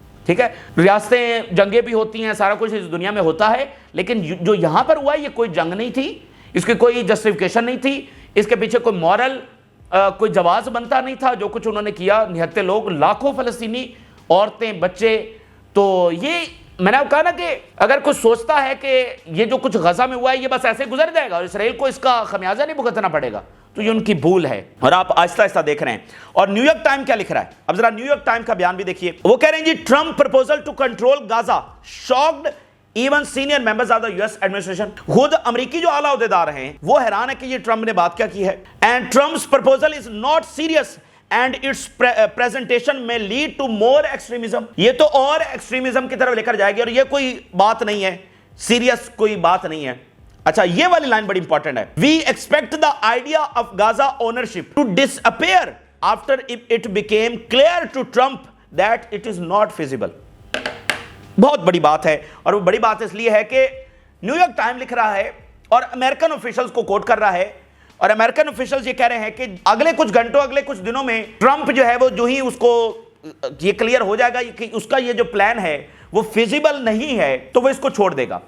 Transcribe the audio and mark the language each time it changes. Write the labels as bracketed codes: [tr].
[ur] ٹھیک ہے, ریاستیں جنگیں بھی ہوتی ہیں, سارا کچھ اس دنیا میں ہوتا ہے, لیکن جو یہاں پر ہوا ہے یہ کوئی جنگ نہیں تھی, اس کی کوئی جسٹیفیکیشن نہیں تھی, اس کے پیچھے کوئی مورل کوئی جواز بنتا نہیں تھا. جو کچھ انہوں نے کیا, نہتے لوگ, لاکھوں فلسطینی عورتیں بچے, تو یہ میں نے کہا نا کہ اگر کوئی سوچتا ہے کہ یہ جو کچھ غزہ میں ہوا ہے یہ بس ایسے گزر جائے گا اور اسرائیل کو اس کا خمیازہ نہیں بھگتنا پڑے گا, تو یہ ان کی بھول ہے. اور آپ آہستہ آہستہ دیکھ رہے ہیں. اور نیو یارک ٹائم کیا لکھ رہا ہے, اب ذرا نیو یارک ٹائم کا بیان بھی دیکھیے. [en] وہ کہہ رہے ہیں جی Trump proposal to control Gaza shocked even senior members of the U S administration. [ur] خود امریکی جو اعلیٰ عہدیدار ہیں وہ حیران ہے کہ یہ ٹرمپ نے بات کیا کی ہے. [en] And Trump's proposal is not serious and its presentation may lead to more extremism. [ur] یہ تو اور ایکسٹریمزم کی طرف لے کر جائے گی, اور یہ کوئی بات نہیں ہے, سیریس کوئی بات نہیں ہے. اچھا یہ والی لائن بڑی امپورٹنٹ ہے. [en] We expect the idea of Gaza ownership to disappear after it became clear to Trump that it is not feasible. [ur] بہت بڑی بات ہے, اور وہ بڑی بات اس لیے ہے کہ نیو یارک ٹائم لکھ رہا ہے اور امریکن آفیشلز کو کوٹ کر رہا ہے, اور امریکن آفیشلز یہ کہہ رہے ہیں کہ اگلے کچھ گھنٹوں اگلے کچھ دنوں میں ٹرمپ جو ہے وہ جو ہی اس کو یہ کلیئر ہو جائے گا کہ اس کا یہ جو پلان ہے وہ فیزیبل نہیں ہے تو وہ اس کو چھوڑ دے گا.